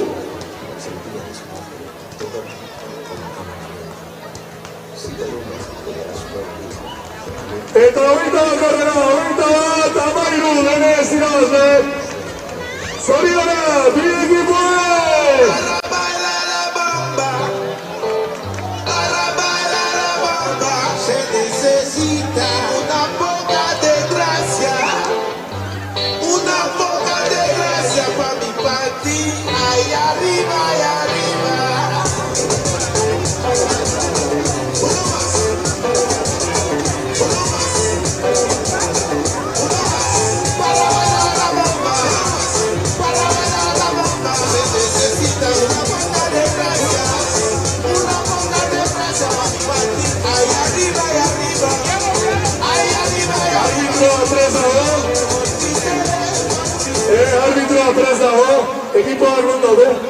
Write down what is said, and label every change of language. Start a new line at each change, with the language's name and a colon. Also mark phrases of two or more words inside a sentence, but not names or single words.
Basque: Eta hogeita bat amairu denez irabazle. Zorionak, bi ekipoek!
Spanish: Se necesita una poca de gracia para mi país, ahí arriba, ahí arriba. Para bailar la bomba, se necesita una poca de gracia para mi país, ahí arriba, ahí arriba.
Basque: Arbitro prest dago, ekipoak non daude.